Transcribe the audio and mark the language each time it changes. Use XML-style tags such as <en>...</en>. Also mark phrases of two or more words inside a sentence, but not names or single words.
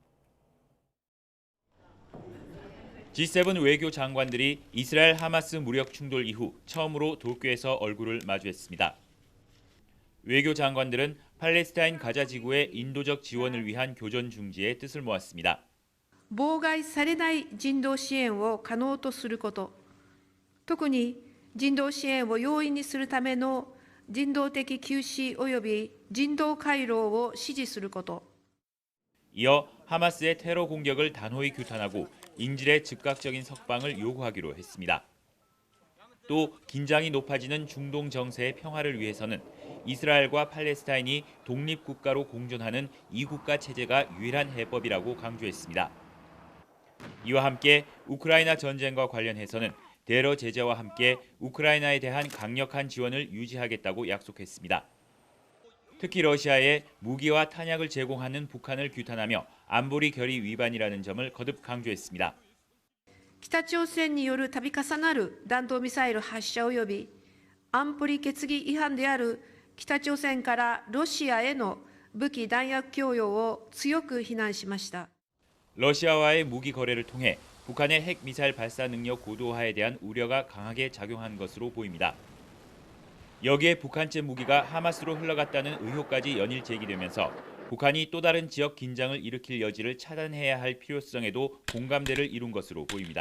<ko>G7 외교 장관들이 이스라엘 하마스 무력 충돌 이후 처음으로 도쿄에서 얼굴을 마주했습니다. 외교 장관들은 팔레스타인 가자 지구의 인도적 지원을 위한 교전 중지에 뜻을 모았습니다.</ko> <ja>妨害されない人道支援を可能とすること、特に人道支援を容易にするための人道的休止及び人道回廊を支持すること。</ja> <ko>이어 하마스의 테러 공격을 단호히 규탄하고 인질의 즉각적인 석방을 요구하기로 했습니다. 또 긴장이 높아지는 중동 정세의 평화를 위해서는 이스라엘과 팔레스타인이 독립국가로 공존하는 이국가 체제가 유일한 해법이라고 강조했습니다. 이와 함께 우크라이나 전쟁과 관련해서는 대러 제재와 함께 우크라이나에 대한 강력한 지원을 유지하겠다고 약속했습니다. 특히 러시아에 무기와 탄약을 제공하는 북한을 규탄하며 안보리 결의 위반이라는 점을 거듭 강조했습니다.</ko> <ja>北朝鮮による度重なる弾道ミサイル発射及び安保理決議違反である北朝鮮からロシアへの武器弾薬供与を強く非難しました。</ja> <ko>러시아와의 무기 거래를 통해 북한의 핵 미사일 발사 능력 고도화에 대한 우려가 강하게 작용한 것으로 보입니다. 여기에 북한제 무기가 하마스로 흘러갔다는 의혹까지 연일 제기되면서 북한이 또 다른 지역 긴장을 일으킬 여지를 차단해야 할 필요성에도 공감대를 이룬 것으로 보입니다.</ko>